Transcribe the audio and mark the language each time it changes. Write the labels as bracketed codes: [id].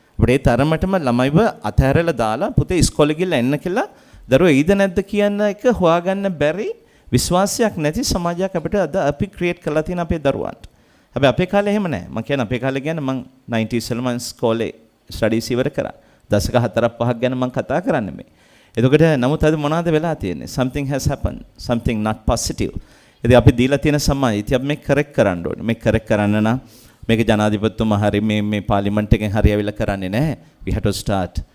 [si] අපිට ඒ තරමටම ළමයිව අතහැරලා දාලා පුතේ ඉස්කෝලේ ගිහලා එන්න කියලා දරුවෝ ඊද නැද්ද කියන එක හොයාගන්න බැරි, විශ්වාසයක් නැති සමාජයක් අපිට අද අපි ක්‍රියේට් කරලා තියෙන අපේ දරුවන්ට. හැබැයි අපේ කාලේ එහෙම නැහැ. මම කියන්නේ අපේ කාලේ කියන්නේ මම 90s වල මම ඉස්කෝලේ ස්ටඩීස් ඉවර කරා. දශක 4-5ක් ගැන මම කතා කරන්නේ මේ. එතකොට නමුත් අද මොනවද වෙලා තියෙන්නේ? [en] something has happened, something not positive. [si] ඉතින් අපි දීලා තියෙන සමාජය ඉතින් අපි මේක කරෙක්ට් කරන්න ඕනේ. මේක කරෙක්ට් කරන්න නම් මේක ජනාධිපතිතුමා හරි මේ පාර්ලිමේන්තු එකෙන් හරි ඇවිල්ලා කරන්නේ නැහැ. [en] we have to start